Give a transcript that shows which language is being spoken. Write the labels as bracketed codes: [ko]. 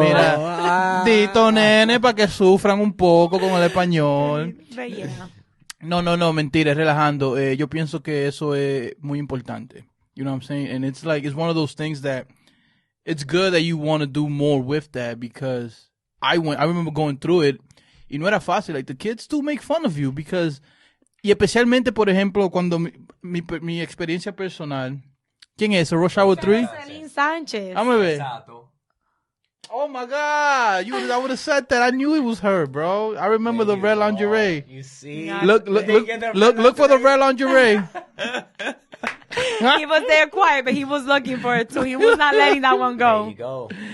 [es] Mira, dito, nene, para que sufran un poco con el español. [en] But yeah. [es] No, mentira, es relajando. Yo pienso que eso es muy importante. [en] You know what I'm saying? And it's like, it's one of those things that it's good that you want to do more with that, because I remember going through it, [es] y no era fácil. [en] Like, the kids do make fun of you because, [es] y especialmente, por ejemplo, cuando mi experiencia personal, ¿quién es? Rush Hour 3? Celine Sánchez. Vamos a ver. [en] Oh my God! I would have said that. I knew it was her, bro. I remember the red lingerie. You see? Look for the red lingerie. He was there quiet, but he was looking for it too. He was not letting that one There go. you go.